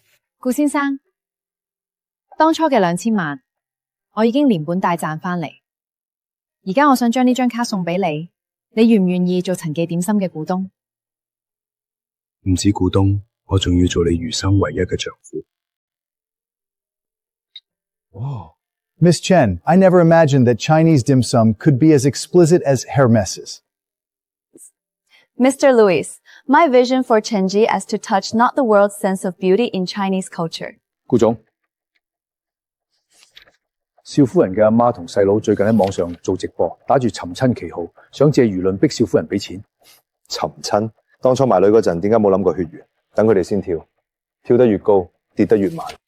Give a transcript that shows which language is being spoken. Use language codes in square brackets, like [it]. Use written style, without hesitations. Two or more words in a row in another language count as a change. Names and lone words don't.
[yue] 顧先生，當初嘅2000萬，我已經連本帶賺翻嚟。而家我想將呢張卡送俾你，你願唔願意做陳記點心嘅股東？唔止股東，我仲要做你餘生唯一嘅丈夫。 [en] Oh. Miss Chen, I never imagined that Chinese dim sum could be as explicit as Hermes's. Mr. Louis, my vision for Chenji is to touch not the world's sense of beauty in Chinese culture. [yue] 顧總，少夫人嘅阿媽同細佬最近喺網上做直播，打住尋親旗號，想借輿論逼少夫人俾錢。尋親？當初埋女嗰陣，點解冇諗過血緣？等佢哋先跳，跳得越高，跌得越慢。